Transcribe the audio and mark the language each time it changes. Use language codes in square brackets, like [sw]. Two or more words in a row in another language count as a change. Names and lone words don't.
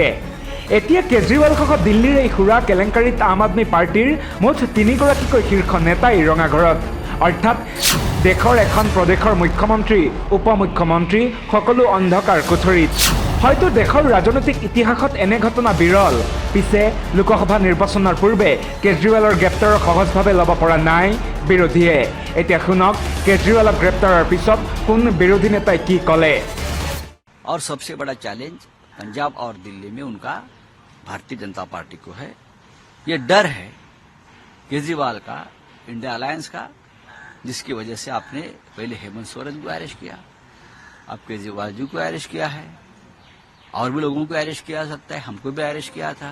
[as] এতিয়া কেজৰিৱালসহ দিল্লীৰ এই সুৰা কেলেংকাৰীত আম আদমী পাৰ্টীৰ মুঠ 3গৰাকীকৈ শীৰ্ষ নেতাই ৰঙাঘৰত, অৰ্থাৎ দেশৰ এখন প্ৰদেশৰ মুখ্যমন্ত্ৰী, উপ মুখ্যমন্ত্ৰী সকলো অন্ধকাৰ কোঠৰীত। হয়তো দেশৰ ৰাজনৈতিক ইতিহাসত এনে ঘটনা বিৰল। পিছে লোকসভা নিৰ্বাচনৰ পূৰ্বে কেজৰিৱালৰ গ্ৰেপ্তাৰক সহজভাৱে ল'ব পৰা নাই বিৰোধীয়ে। এতিয়া শুনক কেজৰিৱালক গ্ৰেপ্তাৰৰ পিছত কোন বিৰোধী নেতাই কি ক'লে। [hi] और सबसे बड़ा चैलेंज पंजाब और दिल्ली में उनका भारतीय जनता पार्टी को है। ये डर है केजरीवाल का, इंडिया अलायंस का, जिसकी वजह से आपने पहले हेमंत सोरेन को अरेस्ट किया, अब केजरीवाल जी को अरेस्ट किया है, और भी लोगों को अरेस्ट किया जा सकता है, हमको भी अरेस्ट किया था।